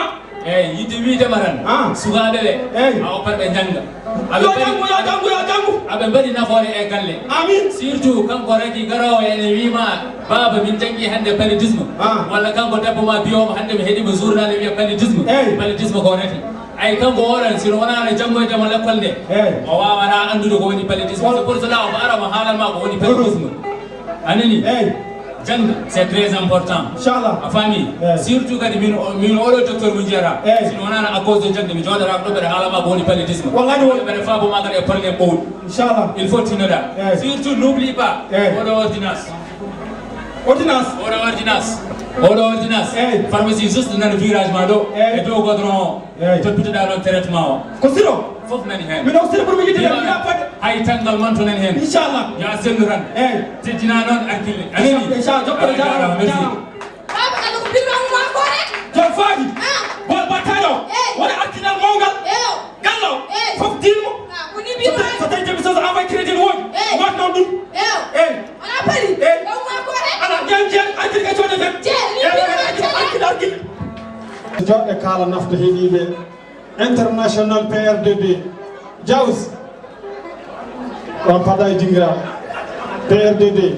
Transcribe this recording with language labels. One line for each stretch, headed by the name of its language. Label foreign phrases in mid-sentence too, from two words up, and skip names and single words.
Fula: yidde wiidema tan sukaɓe ɓe awa pat ɓe jangga aɓe mbaɗi nafoore e galle amin surtout kanko raki garowo ene wima baba min janggi hande paludisme walla kanko debbo ma biyoma hande mi heeɗima journal wiya paludisme ko rati ay kanko oɗon sino wonano janggoydemo l'école nde o wawata andude ko woni paludisme
French: c'est pour cela
Fula: omo ara mo haalanma ko woni paludisme anani jangga
French: c'est très important
Fula: inchallah a faami surtout kadi min oɗo docteur mo jiyata sino wonano
French: à cause de
Fula: jangde mi joɗata ɗo ɓeɗe haalama ko woni paludisme ɓeɗe faaboma kadi e probléme ɓowɗi inchallah
French: il faut
Fula: tinoɗa surtout
French: n'oublie pas
Fula: oɗo ordonnance pharmacie juste nana virage ma ɗo e dow godron o toppitoɗa ɗon traitement o ko siro fof nani hen mi ɗo siro pour mi yittide hay tangal manto nani hen inchallah ya sellu tan teddina noon arkille anani jokkore jarama baba gale ko bino ma ko rek jom faadi bol battaɗo wona artinal mawgal gallo fof dilmo ko ni bino so tawi jami soso envoyé crédit ne woodi watnon ɗum wala pari yow ma ko rek ala jen arkide ka coode fen arkide joɗɗe kala nafta heeɗiɓe international PRDD Jaws on paɗa e jingira PRDD